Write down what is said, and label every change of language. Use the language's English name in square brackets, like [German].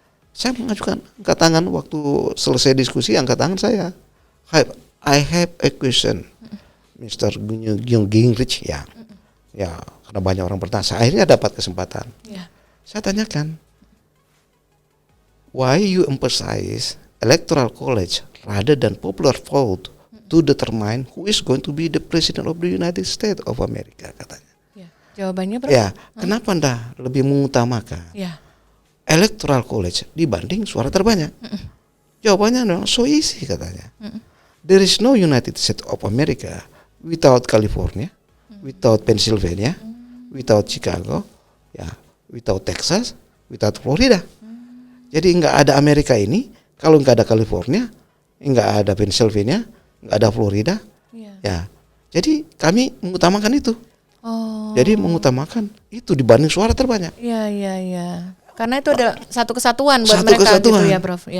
[Indonesian] Saya mengajukan angkat tangan waktu selesai diskusi, angkat tangan saya. [English] I have a question, Mr. Newt Gingrich, ya. [Indonesian] Karena banyak orang bertanya, saya akhirnya dapat kesempatan. [English] Saya tanyakan, why you emphasize electoral college rather than popular vote to determine who is going to be the president of the United States of America, katanya. [Indonesian] Jawabannya berapa? Kenapa Anda lebih mengutamakan electoral college dibanding suara terbanyak? Jawabannya adalah so easy, katanya. [English] There is no United States of America without California, without Pennsylvania, without Chicago, without Texas, without Florida. [Indonesian] Jadi nggak ada Amerika ini kalau nggak ada California, nggak ada Pennsylvania, nggak ada Florida, jadi kami mengutamakan itu. Jadi mengutamakan itu dibanding suara terbanyak. Karena itu adalah satu kesatuan buat mereka, gitu ya, Prof.